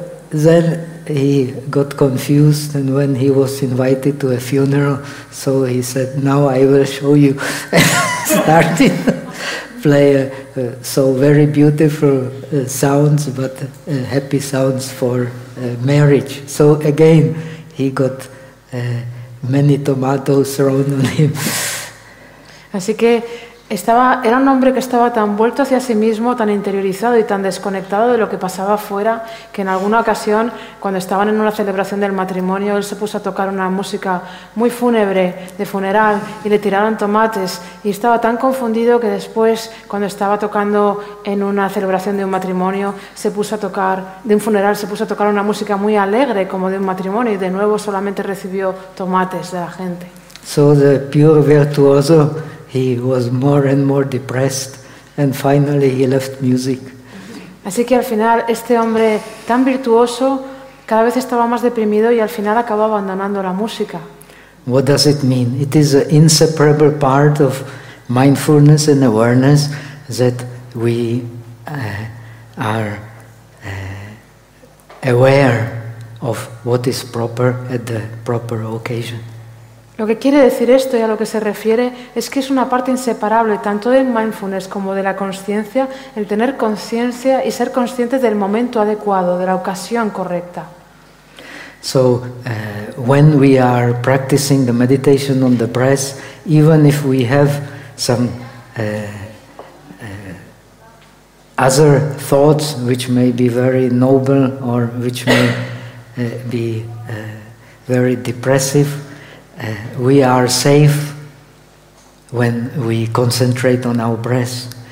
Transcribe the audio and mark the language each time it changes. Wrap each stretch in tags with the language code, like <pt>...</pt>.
<en>Then he got confused, and when he was invited to a funeral, so he said, "Now I will show you." Started to play so very beautiful sounds, but happy sounds for marriage. So again, he got many tomatoes thrown on him.</en> <es>Así que era un hombre que estaba tan vuelto hacia sí mismo, tan interiorizado y tan desconectado de lo que pasaba afuera, que en alguna ocasión, cuando estaban en una celebración del matrimonio, él se puso a tocar una música muy fúnebre, de funeral, y le tiraron tomates. Y estaba tan confundido que después, cuando estaba tocando en una celebración de un matrimonio, se puso a tocar una música muy alegre, como de un matrimonio, y de nuevo solamente recibió tomates de la gente.</es> <en>So the pure virtuoso, he was more and more depressed, and finally he left music.</en> <es>Así que al final este hombre tan virtuoso cada vez estaba más deprimido y al final acabó abandonando la música.</es> <en>What does it mean? It is an inseparable part of mindfulness and awareness that we are aware of what is proper at the proper occasion.</en> <es>Lo que quiere decir esto y a lo que se refiere es que es una parte inseparable tanto del mindfulness como de la consciencia, el tener conciencia y ser consciente del momento adecuado, de la ocasión correcta.</es> <en>So, when we are practicing the meditation on the breath, even if we have some other thoughts which may be very noble or which may be very depressive, we are safe when we concentrate on our breath.</en>